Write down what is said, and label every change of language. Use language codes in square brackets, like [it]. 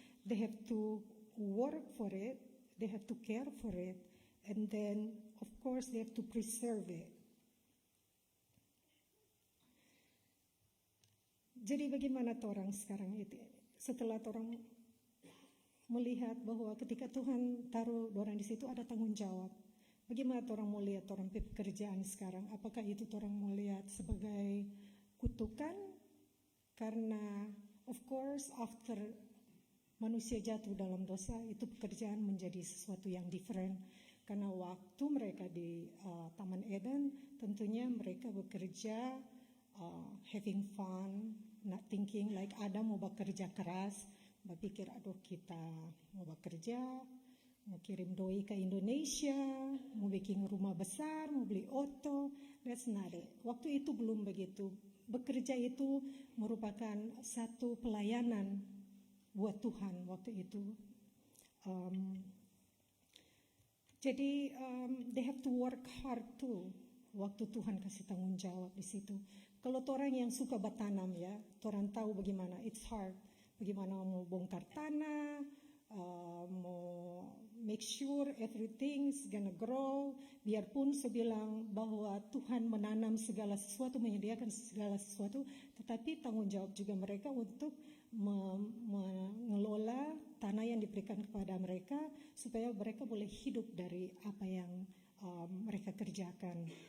[en] They have to work for it, they have to care for it, and then of course they have to preserve it. [id] Jadi bagaimana orang sekarang itu, setelah orang melihat bahwa ketika Tuhan taruh orang di situ ada tanggung jawab, bagaimana orang mau lihat orang pekerjaan sekarang? Apakah itu orang mau lihat sebagai kutukan? Karena [en] of course [id] after manusia jatuh dalam dosa, itu pekerjaan menjadi sesuatu yang [en] different. [id] Karena waktu mereka di Taman Eden, tentunya mereka bekerja [en] having fun, not thinking like [id] Adam mau bekerja keras, berpikir aduh kita mau bekerja, mau kirim doi ke Indonesia, mau bikin rumah besar, mau beli auto. [en] That's not it. [id] Waktu itu belum begitu. Bekerja itu merupakan satu pelayanan buat Tuhan waktu itu. Jadi [en] they have to work hard too. [id] Waktu Tuhan kasih tanggung jawab di situ. Kalau orang yang suka bertanam ya, orang tahu bagaimana [en] it's hard. [id] Bagaimana mau bongkar tanah, mau [en] make sure everything's gonna grow. [id] Biarpun saya bilang bahwa Tuhan menanam segala sesuatu, menyediakan segala sesuatu, tetapi tanggung jawab juga mereka untuk mengelola tanah yang diberikan kepada mereka supaya mereka boleh hidup dari apa yang mereka kerjakan.